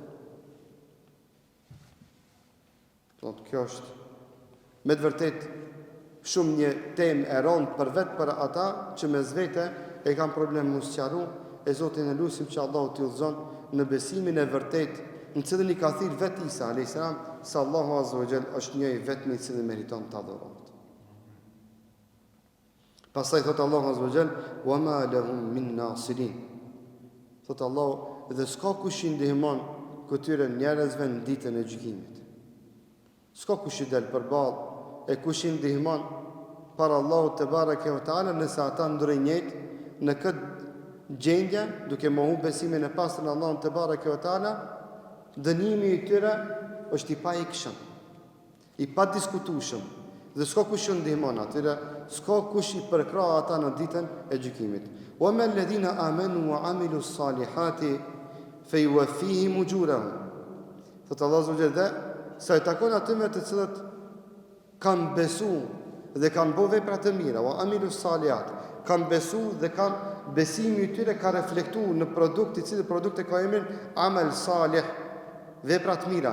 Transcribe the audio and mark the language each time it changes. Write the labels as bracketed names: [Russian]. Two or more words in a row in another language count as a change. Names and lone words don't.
[Albanian] Kjo është, me të vërtet, shumë një temë e rëndë për vetë për ata që me zvete e kam problem më sëqaru, e Zotin e lusim që Allah t'i udhëzon në besimin e vërtet, në cilën i ka thirë vetë Isa, a.s. sa Allahu [Arabic] عز وجل [Albanian] është njëri vetmi i cili meriton të adhurohet. Pastaj thot Allahu [Arabic] عز وجل, "وما لهم من ناصرين." [Albanian] Thot Allahu, dhe s'ka kush i ndihmon këtyre njerëzve në ditën e gjykimit. S'ka kush i del përballë e kush i ndihmon para Allahut [Arabic] تبارك وتعالى [Albanian] nëse ata ndrojnë njëjtë në këtë gjendje, duke mohu besimin e pastër në Allahun [Arabic] تبارك وتعالى, [Albanian] dënimi i tyre është i paikshëm, i padiskutueshëm, dhe s'ka kush i ndihmon atyre, s'ka kush i përkrah ata në ditën e gjykimit. [Arabic] وأما الذين آمنوا وعملوا الصالحات فيوفيهم أجورهم. [Albanian] Thot Allahu [Arabic] سبحانه وتعالى, [Albanian] sa i takon atyre të cilët kanë besuar dhe kanë bërë vepra të mira, [Arabic] وعملوا الصالحات, [Albanian] kanë besuar dhe kanë besimi i tyre ka reflektuar në produkt, i cili produkt e ka emrin [Arabic] عمل صالح, [Albanian] vepra të mira.